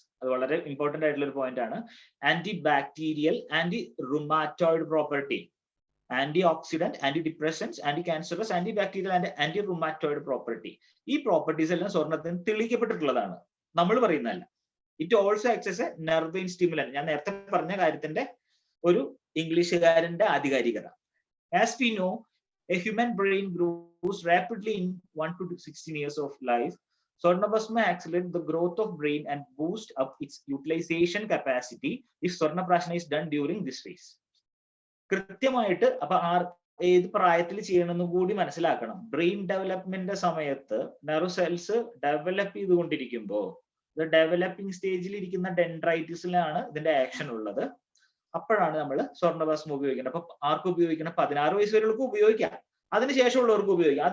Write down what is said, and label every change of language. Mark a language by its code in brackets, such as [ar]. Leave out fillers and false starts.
[ml] അത് വളരെ ഇമ്പോർട്ടന്റ് ആയിട്ടുള്ള ഒരു പോയിന്റ് ആണ്. Anti bacterial, anti rheumatoid property, anti oxidant, anti depressants, anti cancerous, anti bacterial and anti rheumatoid property. ഈ properties എല്ലാം സ്വർണ്ണത്തിന് തെളിയിക്കപ്പെട്ടിട്ടുള്ളതാണ്, നമ്മൾ പറയുന്നതല്ല. [en] It also acts as a nervine stimulant. [ml] ഞാൻ നേരത്തെ പറഞ്ഞ കാര്യത്തിന്റെ ഒരു ഇംഗ്ലീഷുകാരന്റെ ആധികാരികത. [en] As we know, a human brain grows rapidly in 1 to 16 years of life. Swarnabhasma accelerates the growth of brain and boosts up its utilization capacity if Swarna Prashana is done during this phase. [ml] കൃത്യമായിട്ട് അപ്പൊ ഏത് പ്രായത്തിൽ ചെയ്യണമെന്ന് കൂടി മനസ്സിലാക്കണം. Brain ഡെവലപ്മെന്റിന്റെ സമയത്ത് nerve cells develop ചെയ്തുകൊണ്ടിരിക്കുമ്പോൾ developing സ്റ്റേജിൽ ഇരിക്കുന്ന ഡെൻഡ്രൈറ്റിസിലാണ് ഇതിന്റെ ആക്ഷൻ ഉള്ളത്. അപ്പോഴാണ് നമ്മൾ സ്വർണ്ണഭസ്മം ഉപയോഗിക്കേണ്ടത്. അപ്പൊ ആർക്കും ഉപയോഗിക്കണം? 16 വയസ്സ് വരെയുള്ളവർക്ക് ഉപയോഗിക്കാം, അതിനുശേഷമുള്ളവർക്ക് ഉപയോഗിക്കാം.